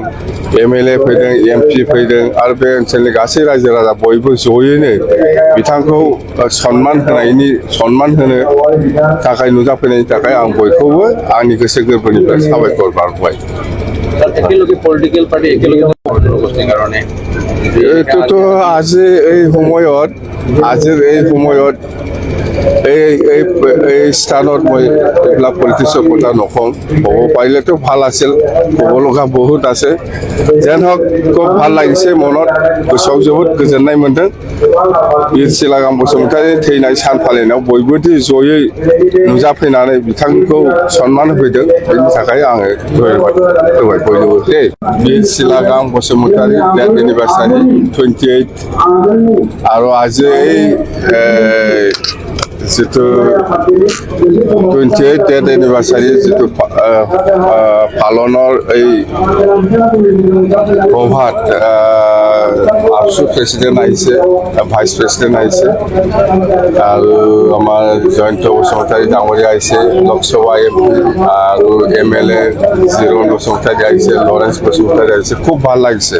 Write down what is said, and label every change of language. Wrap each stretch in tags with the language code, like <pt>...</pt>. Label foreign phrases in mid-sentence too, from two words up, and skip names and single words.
<brx>एमएलए फैदों, एमपि फैदों आरो बे ओनसोलनि गासै रायजो राजा बयबो जयैनो बिथांखौ सन्मान होनो थाखाय नुजाफैनायनि थाखाय आं बयखौबो आंनि गोसो गोरबोनिफ्राय साबायखर बावबाय।</brx> <en>political party</en> <as>এইটোতো আজিৰ এই সময়ত এই স্থানত মই এইবিলাক পলিটিক্সৰ কথা নকওঁ। ক'ব পাৰিলেতো ভাল আছিল, ক'ব লগা বহুত আছে। যেন হওক খুব ভাল লাগিছে, মনত</as> <brx>गोसोआव जोबोद गोजोननाय मोन्दों। बिर सिलागाम बसुमतारी थैनाय सान फालिनायाव बयबो जयै नुजाफैनानै बिथांखौ सन्मान होफैदों। बेनि थाखाय आङो धन्यबाद होबाय बयनोबो।</brx> <as>बिर सिलागाम बसुमतारी</as> <en>death anniversary</en> <as>28 আৰু আজি এই जितु 28</as> <en>death anniversary</en> <as>जितु पालনৰ এই প্ৰভাত আফচু প্ৰেচিডেণ্ট আহিছে,</as> <en>vice president</en> <as>আহিছে আৰু আমাৰ জয়ন্ত বসুমতাৰী ডাঙৰীয়া আহিছে, লোকসভা এমপি আৰু এমএলএ জিৰণ বসুমতাৰী আহিছে, লৰেন্স বসুমতাৰী আহিছে। খুব ভাল লাগিছে।</as>